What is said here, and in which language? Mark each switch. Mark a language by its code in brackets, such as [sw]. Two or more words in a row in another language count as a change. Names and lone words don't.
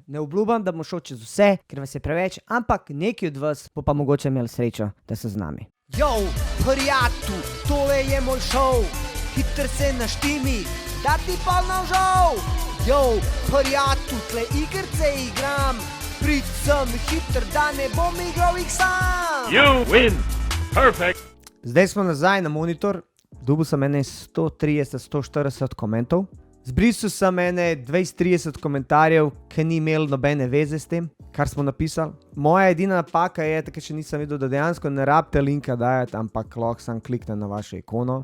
[sl] Ne obljubam, da bom šel čez vse, ker vas je preveč, ampak neki od vas bo pa mogoče imeli srečo, da so z nami. Yo, prijatelj, tole je moj šov, hiter se naštimi, da ti pa navžal. Yo, prijatelj, tle igrice igram, prid sem hiter, da ne bom igral jih sam. [en] You win! Perfect! [sl] Zdaj smo nazaj na monitor, dobil sem ene 130-140 komentov. Zbrisal sem ene 20-30 komentarjev, ki ni imel nobene veze s tem, kar smo napisali. Moja edina napaka je, tako še nisem videl, da dejansko ne rabite linka dajati, ampak lahko sam klikne na vašo ikono.